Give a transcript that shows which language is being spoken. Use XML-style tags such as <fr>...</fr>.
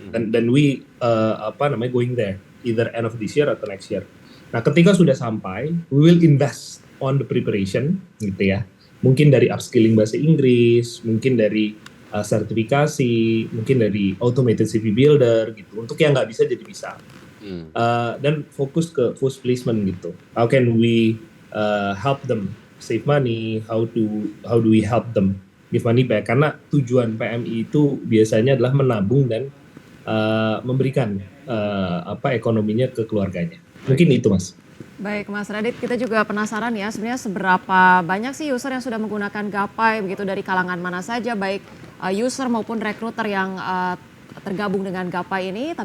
<en>Dan we going there either end of this year atau next year.</en> <id>Nah, ketika sudah sampai,</id> <en>we will invest on the preparation, gitu ya.</en> <id>Mungkin dari upskilling bahasa Inggris, mungkin dari sertifikasi, mungkin dari automated CV builder, gitu. Untuk yang nggak bisa jadi bisa. Dan fokus ke post placement gitu.</id> <en>How can we help them save money? How do we help them give money back?</en> <id>Karena tujuan PMI itu biasanya adalah menabung dan memberikan ekonominya ke keluarganya. Mungkin itu, Mas. Baik, Mas Radit, kita juga penasaran ya sebenarnya seberapa banyak sih user yang sudah menggunakan Gapai, begitu dari kalangan mana saja, baik user maupun recruiter yang tergabung dengan Gapai ini.</id>